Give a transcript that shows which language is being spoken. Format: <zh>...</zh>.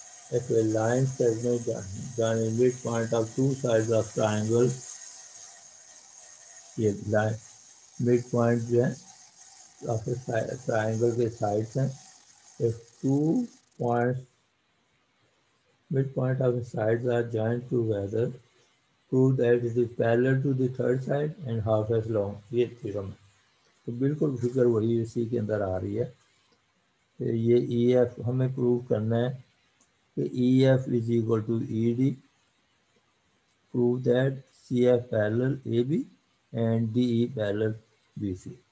<en>if a line segment joining midpoint of two sides of triangle,</en> <hi>ये line mid point जो है आपके triangle के साइड्स हैं।</hi> <en>if two points midpoint of the sides are joined together, prove that it is parallel to the third side and half as long।</en> <hi>ये theorem है, तो बिल्कुल फिगर वही इसी के अंदर आ रही है। तो ये ई एफ हमें प्रूव करना है कि</hi> <en>E F is equal to E D, prove that C F parallel A B and D E parallel B C.</en>